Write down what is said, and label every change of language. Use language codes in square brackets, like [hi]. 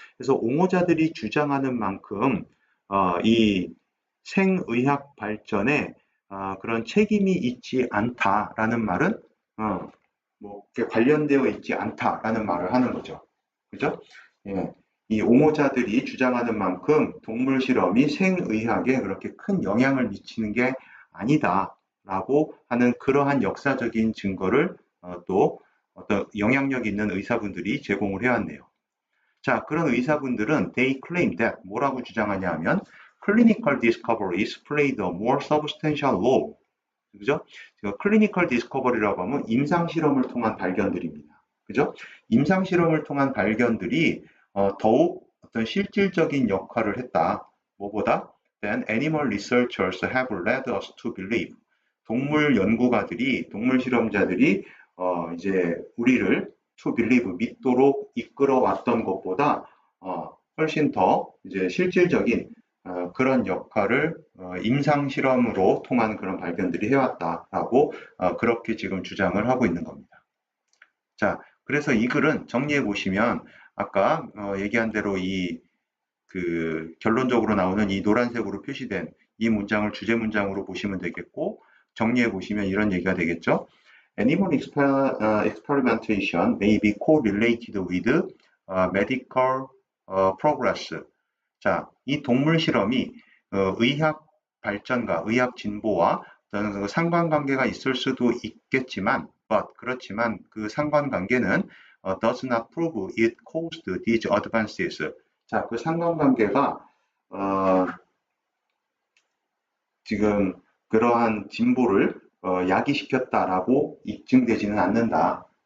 [ko] 그래서 옹호자들이 주장하는 만큼 이 생의학 발전에 그런 책임이 있지 않다라는 말은 뭐 관련되어 있지 않다라는 말을 하는 거죠. 그죠? 예. 이 옹호자들이 주장하는 만큼 동물 실험이 생의학에 그렇게 큰 영향을 미치는 게 아니다라고 하는 그러한 역사적인 증거를 또 어떤 영향력 있는 의사분들이 제공을 해왔네요. 자, 그런 의사분들은 [en] they claim that [ko] 뭐라고 주장하냐 하면 [en] clinical discoveries played a more substantial role. [ko] 그죠? 클리니컬 디스커버리라고 하면 임상 실험을 통한 발견들입니다. 그죠? 임상 실험을 통한 발견들이 더욱 어떤 실질적인 역할을 했다. 뭐보다 [en] than animal researchers have led us to believe. [ko] 동물 연구가들이, 동물 실험자들이 이제 우리를 to believe 믿도록 이끌어왔던 것보다 훨씬 더 이제 실질적인 그런 역할을 임상 실험으로 통한 그런 발견들이 해왔다라고 그렇게 지금 주장을 하고 있는 겁니다. 자, 그래서 이 글은 정리해 보시면 아까 얘기한 대로 이 그 결론적으로 나오는 이 노란색으로 표시된 이 문장을 주제 문장으로 보시면 되겠고 정리해 보시면 이런 얘기가 되겠죠. [en] Animal experimentation may be correlated with medical progress. [ko] 자, 이 동물 실험이 의학 발전과 의학 진보와 어떤 그 상관관계가 있을 수도 있겠지만, 그렇지만 그 상관관계는 [en] does not prove it caused these advances. [ko] 자, 그 상관관계가 지금 그러한 진보를 야기시켰다라고 입증되지는 않는다.